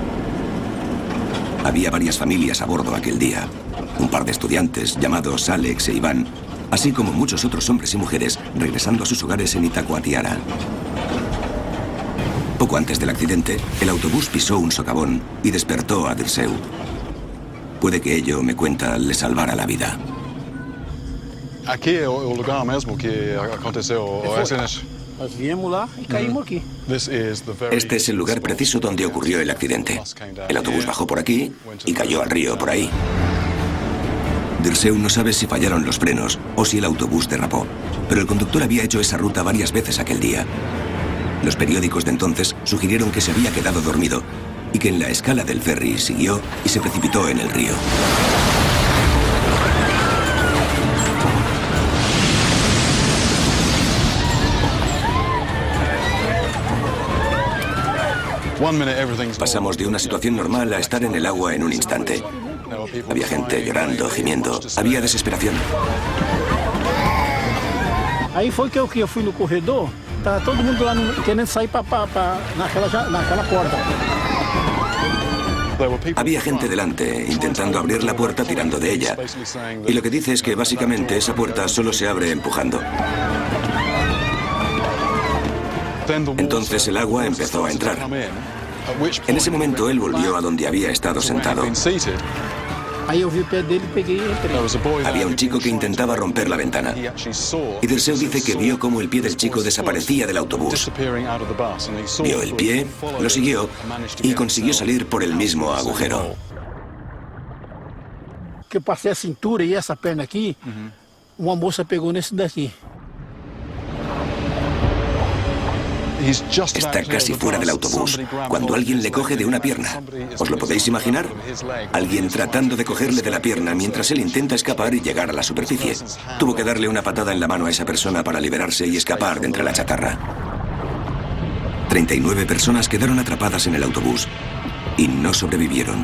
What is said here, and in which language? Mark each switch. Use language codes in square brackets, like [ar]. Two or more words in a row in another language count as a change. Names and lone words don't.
[es] Había varias familias a bordo aquel día, un par de estudiantes llamados Alex e Iván, así como muchos otros hombres y mujeres regresando a sus hogares en Itacoatiara. Poco antes del accidente, el autobús pisó un socavón y despertó a Dirceu. Puede que ello, me cuenta, le salvara la vida. [pt] Aqui é o lugar mesmo que aconteceu o acidente. Nós viemos lá e caímos aquí. [es] Este es el lugar preciso donde ocurrió el accidente. El autobús bajó por aquí y cayó al río por ahí. Dirceu no sabe si fallaron los frenos o si el autobús derrapó, pero el conductor había hecho esa ruta varias veces aquel día. Los periódicos de entonces sugirieron que se había quedado dormido y que en la escala del ferry siguió y se precipitó en el río. Pasamos de una situación normal a estar en el agua en un instante. Había gente llorando, gimiendo. Había desesperación. [pt] Aí foi que eu fui no corredor, tá todo mundo lá querendo sair naquela porta. [es] Había gente delante intentando abrir la puerta tirando de ella. Y lo que dice es que básicamente esa puerta solo se abre empujando. Entonces el agua empezó a entrar. En ese momento él volvió a donde había estado sentado. [pt] Aí eu vi o pé dele, peguei e entrei. [es] Había un chico que intentaba romper la ventana. Y Dirceu dice que vio cómo el pie del chico desaparecía del autobús. Vio el pie, lo siguió y consiguió salir por el mismo agujero. [pt] Que eu passei a cintura e essa perna aqui, uma moça pegou nesse daqui. [es] Está casi fuera del autobús, cuando alguien le coge de una pierna. ¿Os lo podéis imaginar? Alguien tratando de cogerle de la pierna mientras él intenta escapar y llegar a la superficie. Tuvo que darle una patada en la mano a esa persona para liberarse y escapar de entre la chatarra. 39 personas quedaron atrapadas en el autobús y no sobrevivieron.